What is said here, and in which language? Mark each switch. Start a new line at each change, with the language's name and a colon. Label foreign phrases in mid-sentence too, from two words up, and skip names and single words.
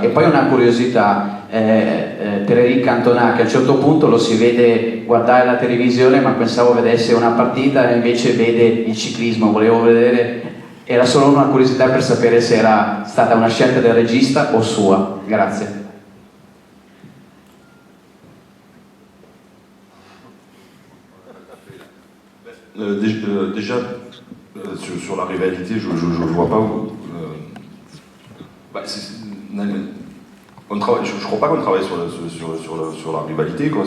Italian: E poi una curiosità per Eric Cantona, che a un certo punto lo si vede guardare la televisione ma pensavo vedesse una partita e invece vede il ciclismo, volevo vedere, era solo una curiosità per sapere se era stata una scelta del regista o sua. Grazie.
French: Déjà, sur la rivalité, je ne vois pas où. Je ne crois pas qu'on travaille sur la rivalité, quoi.